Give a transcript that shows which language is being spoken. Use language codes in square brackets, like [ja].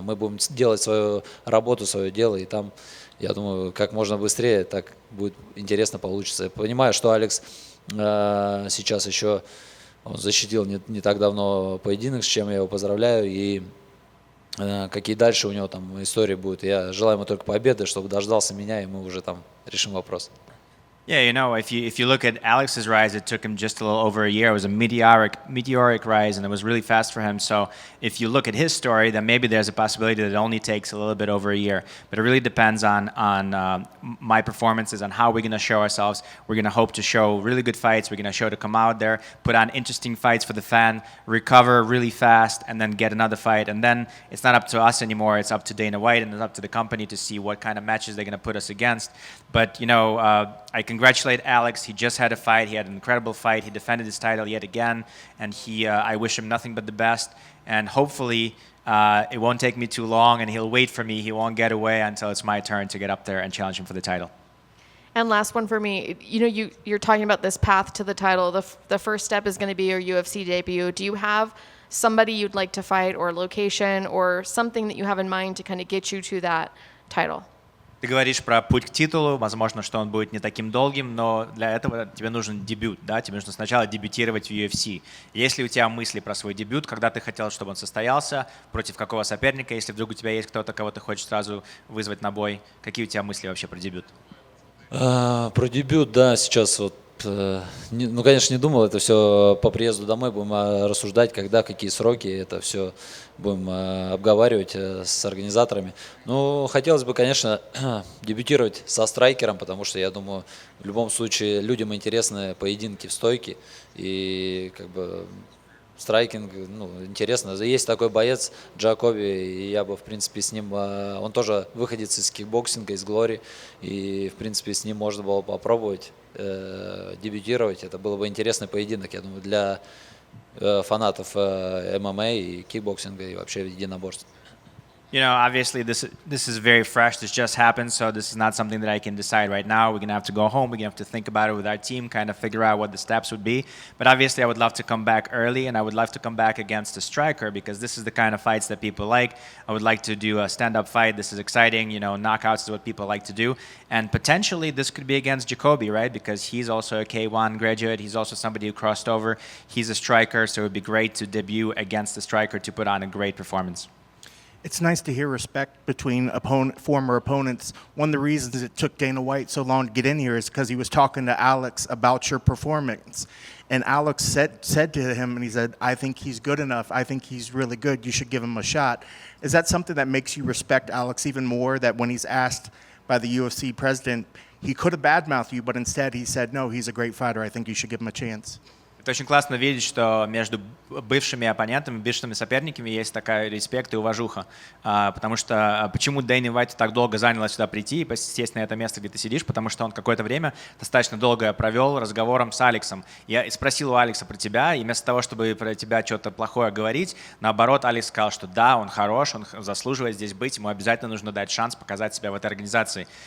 [ru] Мы будем делать свою работу, свое дело, и там, я думаю, как можно быстрее, так будет интересно получится. Я понимаю, что Алекс сейчас еще, он защитил не так давно поединок, с чем я его поздравляю, и какие дальше у него там истории будут. Я желаю ему только победы, чтобы дождался меня, и мы уже там решим вопрос. [en] Yeah, if you look at Alex's rise, it took him just a little over a year. It was a meteoric rise, and it was really fast for him. So if you look at his story, then maybe there's a possibility that it only takes a little bit over a year. But it really depends on my performances, on how we're going to show ourselves. We're going to hope to show really good fights. We're going to show to come out there, put on interesting fights for the fan, recover really fast, and then get another fight. And then it's not up to us anymore. It's up to Dana White, and it's up to the company to see what kind of matches they're going to put us against. But, I congratulate Alex. He just had a fight. He had an incredible fight. He defended his title yet again, and I wish him nothing but the best. And hopefully, it won't take me too long, and he'll wait for me. He won't get away until it's my turn to get up there and challenge him for the title. And last one for me, you're talking about this path to the title. The first step is going to be your UFC debut. Do you have somebody you'd like to fight, or location, or something that you have in mind to kind of get you to that title? [ru] Ты говоришь про путь к титулу, возможно, что он будет не таким долгим, но для этого тебе нужен дебют, да? Тебе нужно сначала дебютировать в UFC. Есть ли у тебя мысли про свой дебют, когда ты хотел, чтобы он состоялся, против какого соперника, если вдруг у тебя есть кто-то, кого ты хочешь сразу вызвать на бой? Какие у тебя мысли вообще про дебют? Про дебют, да, сейчас вот, конечно, не думал, это все по приезду домой будем рассуждать, когда, какие сроки, это все будем обговаривать с организаторами. Ну, хотелось бы, конечно, дебютировать со страйкером, потому что, я думаю, в любом случае людям интересны поединки в стойке, и как бы страйкинг, интересно. Есть такой боец Джакоби, и я бы, в принципе, с ним, он тоже выходец из кикбоксинга, из Глори, и, в принципе, с ним можно было попробовать. дебютировать. Это было бы интересный поединок, я думаю, для фанатов ММА и кикбоксинга и вообще единоборств. [en] You know, obviously this is very fresh. This just happened, so this is not something that I can decide right now. We're gonna have to go home. We're gonna have to think about it with our team, kind of figure out what the steps would be. But obviously, I would love to come back early, and I would love to come back against a striker because this is the kind of fights that people like. I would like to do a stand-up fight. This is exciting. You know, knockouts is what people like to do, and potentially this could be against Jacoby, right? Because he's also a K1 graduate. He's also somebody who crossed over. He's a striker, so it would be great to debut against a striker to put on a great performance. It's nice to hear respect between former opponents. One of the reasons it took Dana White so long to get in here is because he was talking to Alex about your performance. And Alex said to him, and he said, I think he's good enough. I think he's really good. You should give him a shot. Is that something that makes you respect Alex even more, that when he's asked by the UFC president, he could have badmouthed you, but instead he said, no, he's a great fighter. I think you should give him a chance. [ru] Это очень классно видеть, что между бывшими оппонентами, бывшими соперниками есть такая респект и уважуха. Потому что почему Дэйни Уайту так долго заняло сюда прийти и сесть на это место, где ты сидишь, потому что он какое-то время достаточно долго провел разговором с Алексом. Я спросил у Алекса про тебя, и вместо того, чтобы про тебя что-то плохое говорить, наоборот, Алекс сказал, что да, он хорош, он заслуживает здесь быть, ему обязательно нужно дать шанс показать себя в этой организации.